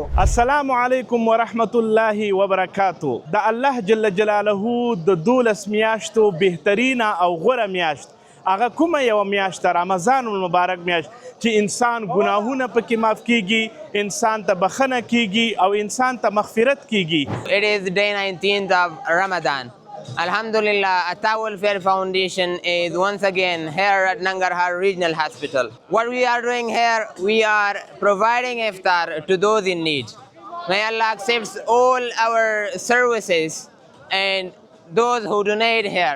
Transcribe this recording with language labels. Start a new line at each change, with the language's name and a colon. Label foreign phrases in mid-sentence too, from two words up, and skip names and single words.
Arabic: السلام علیکم ورحمت الله وبرکاتو.
Pashto: د الله
Arabic: جل جلاله
Pashto: د 12 میاشتو بهترینه او غوره میاشت هغه کومه یو میاشت رمضان المبارک میاشت چې انسان ګناهونه پکې معاف کیږي، انسان ته بخښنه کیږي او انسان ته مغفرت کیږي.
English: It is day 19th of Ramadan. Alhamdulillah, Atta Welfare Foundation is once again here at Nangarhar Regional Hospital. What we are doing here, we are providing iftar to those in need. May Allah accept all our services and those who donate here.